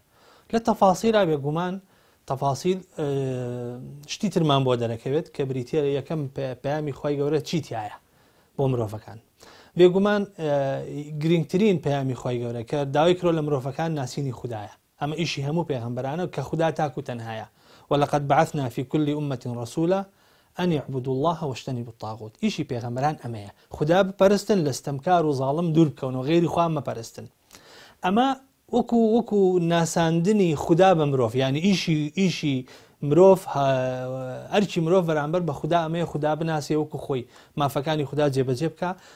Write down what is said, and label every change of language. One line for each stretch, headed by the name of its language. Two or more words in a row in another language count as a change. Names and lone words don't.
Central Kurdish: لە تەفاسیلا بێگومان تەفاسیل شتی ترمان بۆ دەرەکەوێت کە بریتە یەکەم پەیامی خۆی گەورە چیتیایە بۆ مرۆڤەکان. بێگومان گرنگترین پەیامی خۆی گەورە کە داوای کرۆ لە مرۆڤەکان ناسینی خوددایە. ئەمە ئیشی هەموو پێغەمبەرانە کە خوددا تاکو تەنهایە.
Arabic: وەلەقەد بەعەثنا فی کل ئومەة رەسوولا ئەن یعبدوا الله واجتنبوا الطاغوت.
Central Kurdish: ئیشی پێغەمبەران ئەمەیە، خوددا بپەرستن، لە ستەمکار و زاڵم دوور بکەون و غێری خوا مەپەرستن. ئەمە وەکو ناساندنی خوددا بە مرۆڤ، یعنی ئیشی مرۆڤ هەرچی مرۆڤ بەرامبەر بە خوددا ئەمەیە خوددا بناسێ وەکو خۆی مافەکانی خوددا جێبەجێ بکە.